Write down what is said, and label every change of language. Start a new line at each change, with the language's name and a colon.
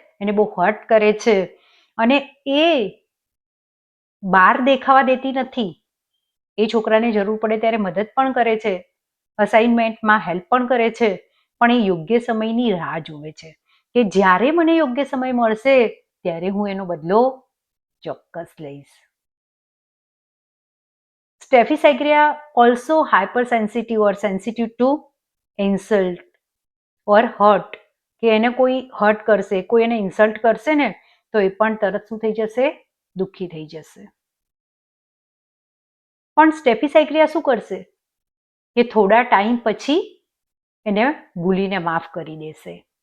Gujarati: એને બહુ હર્ટ કરે છે અને એ બહાર દેખાવા દેતી નથી. એ છોકરાને જરૂર પડે ત્યારે મદદ પણ કરે છે, અસાઇનમેન્ટમાં હેલ્પ પણ કરે છે, પણ એ યોગ્ય સમયની રાહ જુએ છે કે જ્યારે મને યોગ્ય સમય મળશે ત્યારે હું એનો બદલો ચોક્કસ લઈશ.
English: Staphysagrilla also hypersensitive or sensitive to insult or hurt.
Gujarati: કે એને કોઈ હર્ટ કરશે, કોઈ એને ઇન્સલ્ટ કરશે ને તો એ પણ તરત શું થઈ જશે? દુઃખી થઈ જશે. પણ સ્ટેફિસાઇક્રિયા શું કરશે? કે થોડા ટાઈમ પછી એને ભૂલીને માફ કરી દેશે.